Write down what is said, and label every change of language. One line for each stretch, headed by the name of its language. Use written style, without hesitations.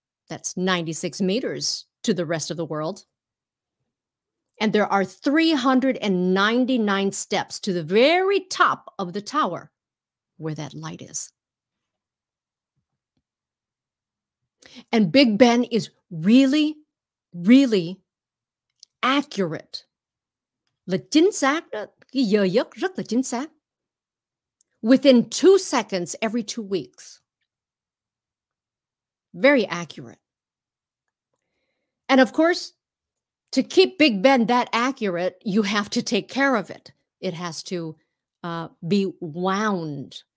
English: That's 96 meters to the rest of the world. And there are 399 steps to the very top of the tower where that light is. And Big Ben is really, really accurate.
Vietnamese: Là chính xác đó, cái giờ giấc rất là chính xác.
English: Within 2 seconds every 2 weeks. Very accurate. And of course, to keep Big Ben that accurate, you have to take care of it. It has to be wound.